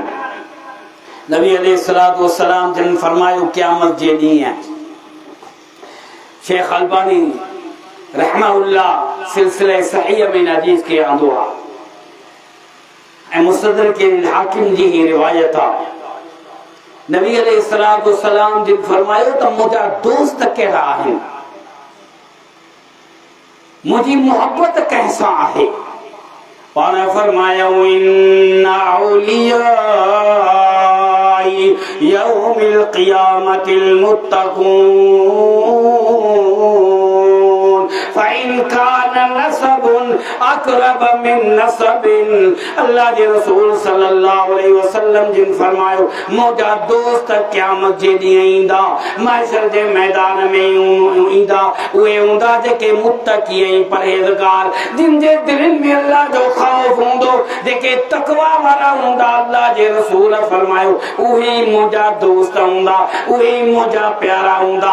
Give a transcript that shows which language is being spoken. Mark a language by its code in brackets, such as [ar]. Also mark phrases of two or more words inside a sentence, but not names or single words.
[sd] नबी [ar] عليه الصلاة والسلام [sd] जन फरमायो क़यामत जे ॾींहुं शेख अलबानी रहमहुल्लाह सिलसिले सहीह में हदीस के आंदो आहे ऐं मुस्तदरक हाकिम जी ही रिवायत आहे। नबी [ar] عليه الصلاة والسلام [sd] जन फरमायो त मुंहिंजा दोस्त कहिड़ा आहिनि, मुंहिंजी मोहब्बत कंहिंसां आहे। पाण फरमायो [ar] إن أولياء يوم القيامة المتقون فإن كان نسب أقرب من نسب. [sd] अल्लाह जे रसूल [ar] صلى الله عليه وسلم [sd] जिन फरमायो मुंहिंजा दोस्त क़यामत जे ॾींहुं ईंदा, महशर जे मैदान में ईंदा, उहे हूंदा जेके मुत्तक़ी ऐं परहेज़गार, जिन जे दिलनि में अल्लाह जो ख़ौफ़ हूंदो, जेके तक़वा वारा हूंदा। अल्लाह जे रसूल फरमायो उहे मुंहिंजा दोस्त हूंदा, उहे मुंहिंजा प्यारा हूंदा।